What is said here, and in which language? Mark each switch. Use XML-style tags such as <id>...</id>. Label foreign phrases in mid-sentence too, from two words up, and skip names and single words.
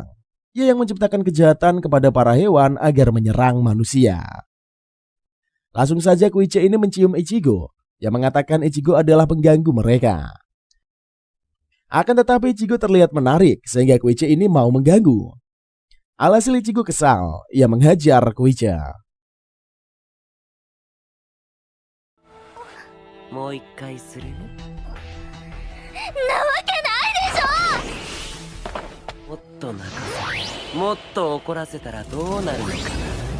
<id>Ia yang menciptakan kejahatan kepada para hewan agar menyerang manusia. Langsung saja Koichi ini mencium Ichigo, yang mengatakan Ichigo adalah pengganggu mereka. Akan tetapi Ichigo terlihat menarik sehingga Koichi ini mau mengganggu. Alhasil Ichigo kesal, ia menghajar Koichi.</id> <ja>もう一回する? もっと泣かせ、もっと怒らせたどうなるのかな?</ja>